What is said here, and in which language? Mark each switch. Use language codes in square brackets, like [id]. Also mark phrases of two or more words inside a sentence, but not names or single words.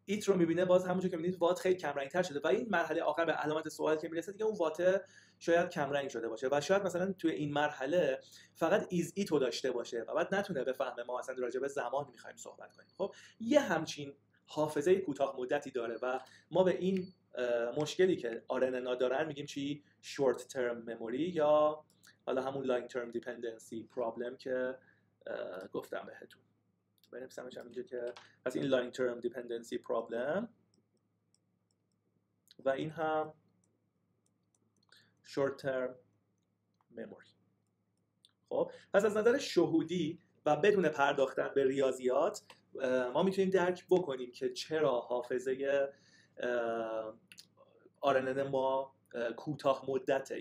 [fa] ایت رو میبینه باز همونجور که میبینید وات خیلی کم رنگ تر شده و این مرحله آخر به علامت سوال که میرسه دیگه اون وات شاید کم رنگ شده باشه و شاید مثلا توی این مرحله فقط [en] is it [fa] رو داشته باشه و بعد نتونه بفهمه ما اصلا راجع به زمان میخوایم صحبت کنیم. خب یه همچین حافظه کوتاه مدتی داره و ما به این مشکلی که RNA دارن میگیم چی؟ [en] short term memory [fa] یا حالا همون [en] long term dependency problem [fa] که گفتم بهتون. بنویسمش هم اینجا که پس این [en] long term dependency problem [fa] و این هم [en] short term memory. [fa] خب پس از نظر شهودی و بدون پرداختن به ریاضیات ما میتونیم درک بکنیم که چرا حافظه RNN ما کوتاه مدته.